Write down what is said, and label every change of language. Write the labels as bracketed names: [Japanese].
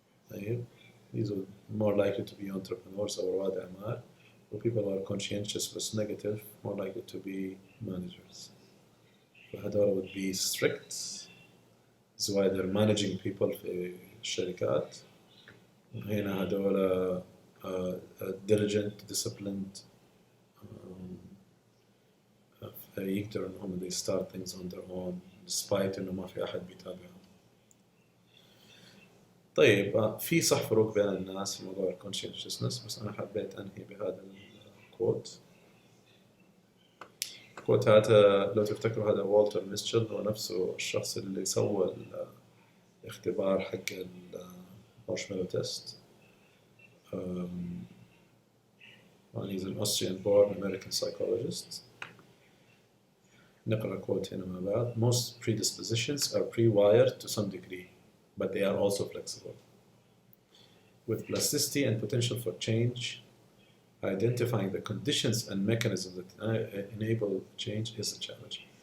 [English] طيب these are more likely to be entrepreneurs [Arabic] أو رواد أعمال. [English] people who are conscientious but negative more likely to be managers. [Arabic] فهذول [English] would be strict, that's why they're managing people [Arabic] في الشركات. هنا هذول [English] diligent, disciplined, [Arabic] يقدروا إنهم [English] they start things on their own despite [Arabic] إنه ما في أحد بيتابعهم. طيب في صح فروق بين الناس في موضوع conscientiousness، بس أنا حبيت أنهي بهذا الكوت. الكوت هذا لو تفتكروا هذا والتر ميتشل، هو نفسه الشخص اللي سوى الاختبار حق المارشميلو تيست. [English] he's an Austrian-born American psychologist. [Arabic] نقرأ كوت هنا مع بعض. [English] Most predispositions are pre-wired to some degree, but they are also flexible. With plasticity and potential for change, identifying the conditions and mechanisms that enable change is a challenge.